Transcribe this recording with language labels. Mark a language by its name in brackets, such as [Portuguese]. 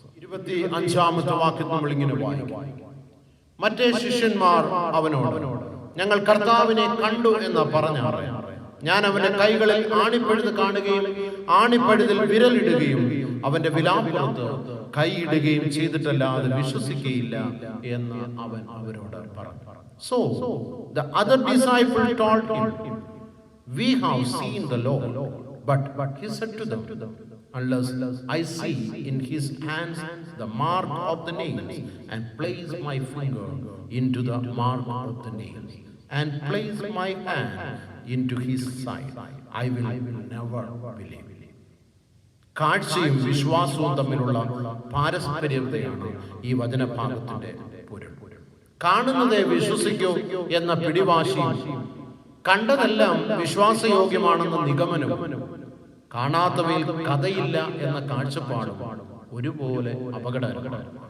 [Malayalam] 25-ാമത്തെ വാക്യം നമ്മൾ ഇങ്ങനെ വായിക്കും, മറ്റേ ശിഷ്യന്മാർ അവനോട്, ഞങ്ങൾ കർത്താവിനെ കണ്ടു എന്ന് പറഞ്ഞാറ് ഞാൻ അവന്റെ കൈകളിൽ ആണിപ്പഴുത് കാണുകയും ആണിപ്പഴുതിൽ വിരലിടുകയും അവന്റെ വിലാപ്പുറത്ത് കൈയിടുകയും ചെയ്തിട്ടല്ലാതെ വിശ്വസിക്കുകയില്ല എന്ന് അവൻ അവരോട് പറഞ്ഞു. [English] So the other disciple told him, we have seen the Lord. But he said to them, unless I see in his hands the mark of the nails, and place my finger into the mark of the nails, and place my hand into his side, I will never believe. [Malayalam] കാഴ്ചയും വിശ്വാസവും തമ്മിലുള്ള പാരസ്പര്യതയാണ് ഈ വചനഭാഗത്തിന്റെ പൊരുൾ. കാണുന്നതേ വിശ്വസിക്കൂ എന്ന പിടിവാശി, കണ്ടതെല്ലാം വിശ്വാസയോഗ്യമാണെന്ന നിഗമനവും, കാണാത്തവയിൽ കഥയില്ല എന്ന കാഴ്ചപ്പാടും ഒരുപോലെ അപകടകരമാണ്.